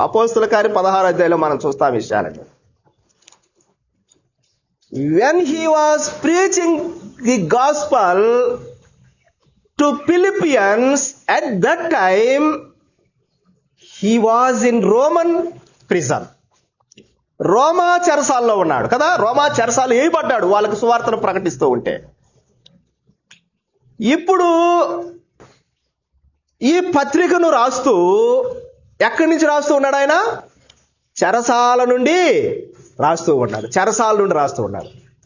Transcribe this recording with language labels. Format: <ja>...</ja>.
<te>అపోస్తుల కార్యం 16వ అధ్యాయంలో మనం చూస్తాం విషయాలని.</te> <en>When he was preaching the gospel to Philippians, at that time he was in Roman prison.</en> <te>రోమా చెరసాల్లో ఉన్నాడు కదా. రోమా చెరసాలు వేయబడ్డాడు వాళ్ళకు సువార్తను ప్రకటిస్తూ ఉంటే. ఇప్పుడు ఈ పత్రికను రాస్తూ ఎక్కడి నుంచి రాస్తూ ఉన్నాడు ఆయన? చెరసాల నుండి రాస్తూ ఉన్నాడు. చెరసాల నుండి రాస్తూ ఉన్నాడు.</te>